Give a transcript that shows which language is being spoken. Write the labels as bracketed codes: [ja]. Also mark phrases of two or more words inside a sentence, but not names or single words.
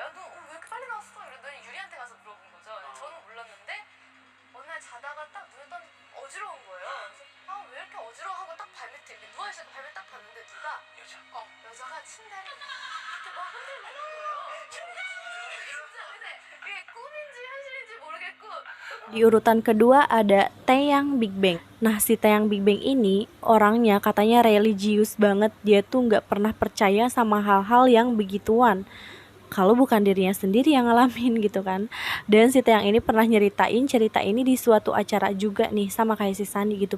[ko] 너 왜 이렇게 빨리 나왔어? 이러더니 유리한테 가서 물어본 거죠. 저는 몰랐는데 어느 날 자다가 딱 눈을 떴는데 어지러운 거예요. 그래서 왜 이렇게 어지러워하고 딱 발밑에 이렇게 누워있어서 발밑 딱 봤는데 누가 여자가 침대를 이렇게 막 흔들고 있는 거예요. 진짜 근데 이게 꿈인지 현실인지 모르겠고. [id] Di urutan kedua ada Taeyang Big Bang. Nah, si Taeyang Big Bang ini orangnya katanya religius banget. Dia tuh nggak pernah percaya sama hal-hal yang begituan kalau bukan dirinya sendiri yang ngalamin gitu kan. Dan si Taeyang ini pernah nyeritain cerita ini di suatu acara juga nih, sama kayak si Sandi gitu.